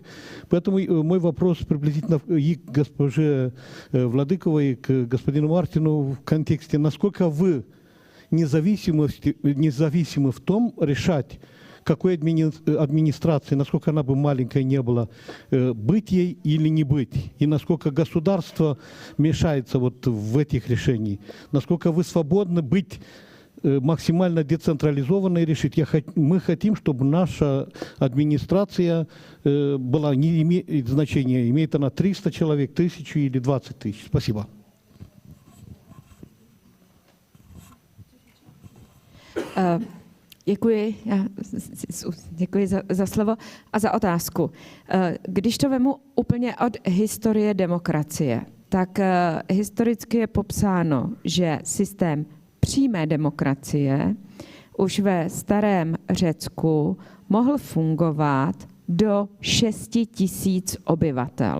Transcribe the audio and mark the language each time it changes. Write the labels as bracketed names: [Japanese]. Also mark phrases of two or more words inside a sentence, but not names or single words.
[Russian] Поэтому мой вопрос приблизительно и к госпоже Владыковой, и к господину Мартину в контексте, насколько вы независимы в том решать, какой администрации, насколько она бы маленькой не была, быть ей или не быть, и насколько государство мешается вот в этих решениях, насколько вы свободны быть максимально децентрализованной и решить. Мы хотим, чтобы наша администрация была, не имеет значения, имеет она 300 человек, 1000 или 20 тысяч. Спасибо. [Czech] Děkuji za slovo a za otázku. Když to vemu úplně od historie demokracie, tak historicky je popsáno, že systém přímé demokracie už ve starém Řecku mohl fungovat do 6 000 obyvatel.